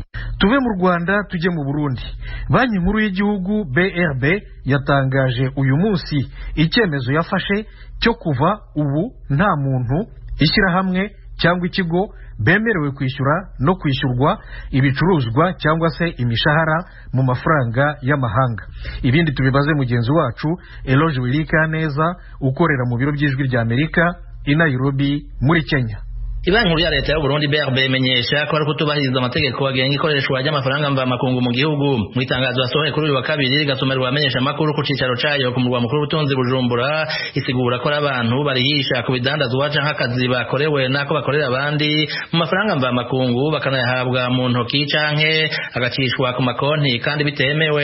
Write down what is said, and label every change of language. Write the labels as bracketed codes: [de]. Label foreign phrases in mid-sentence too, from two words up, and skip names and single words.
[rw] Tuve mu Rwanda tujye mu Burundi. Banki nkuru y'igihugu BRB yatangaje uyu munsi icyemezo yafashe cyo kuva ubu nta muntu, ishyirahamwe cyangwa ikigo bemerewe kwishyura no kwishyurwa ibicuruzwa cyangwa se imishahara mu mafaranga y'amahanga. Ibindi tubibaze mugenzi wacu Eloge Wilikaneza ukorera mu biro by'Ijwi rya Amerika i Nairobi muri Kenya. [rn] Ibanki nkuru ya leta y'u Burundi BRB imenyesha ko ari kutubahiriza amategeko agenga ikoreshwa ry'amafaranga mvamakungu mu gihugu. Mu itangazo yasohoye kuri uyu wa kabiri rigasomerwa abamenyesha makuru ku cicaro cayo ku murwa mukuru w'ubutunzi Bujumbura, isigura ko abantu barihisha ku bidandazwa canke akazi bakorewe nako bakorera abandi mu mafaranga mvamakungu bakanayahabwa mu ntoki canke agacishwa ku makonti kandi bitemewe.